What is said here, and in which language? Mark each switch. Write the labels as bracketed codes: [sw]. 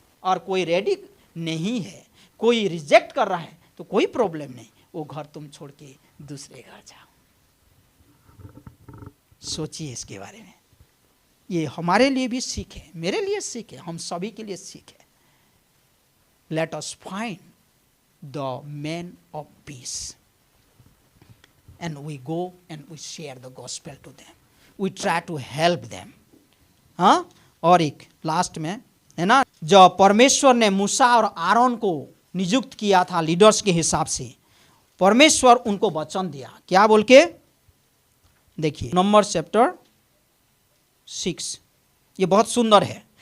[hi] और कोई रेडी नहीं है, कोई रिजेक्ट कर रहा है, तो कोई प्रॉब्लम नहीं, वो घर तुम छोड़ के दूसरे घर जाओ। सोचिए इसके बारे में। ये हमारे लिए भी सीख है, मेरे लिए सीख है, हम सभी के लिए सीख है। [en] Let us find the men of peace and we go and we share the gospel to them, we try to help them। [hi] हाँ, और एक लास्ट में है ना, जब परमेश्वर ने मूसा और आरोन को नियुक्त किया था लीडर्स के हिसाब से, परमेश्वर उनको वचन दिया, क्या बोल के? देखिए नंबर चैप्टर 6, ये बहुत सुंदर है।